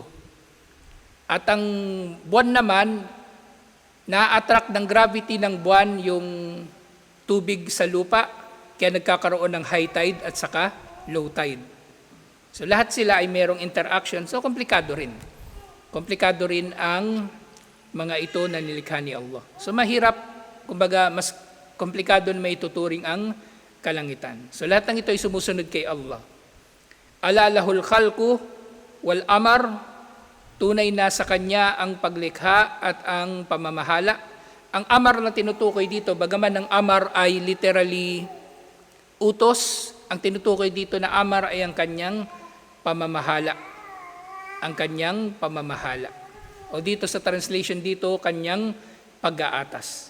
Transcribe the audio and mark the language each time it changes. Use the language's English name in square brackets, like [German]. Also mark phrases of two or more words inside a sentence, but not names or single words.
[Filipino] At ang buwan naman, na-attract ng gravity ng buwan yung tubig sa lupa, kaya nagkakaroon ng [English] high tide [Filipino] at saka [English] low tide. [Filipino] So lahat sila ay merong interaction, so komplikado rin. Komplikado rin ang mga ito na nilikha ni Allah. So mahirap, kumbaga mas komplikado na may tuturing ang kalangitan. So lahat ng ito ay sumusunod kay Allah. [Arabic] ألا له الخلق والأمر, [Filipino] tunay na sa Kanya ang paglikha at ang pamamahala. Ang amar na tinutukoy dito, bagaman ang amar ay literally utos, ang tinutukoy dito na amar ay ang Kanyang pamamahala. Ang Kanyang pamamahala. O dito sa translation dito, Kanyang pag-aatas.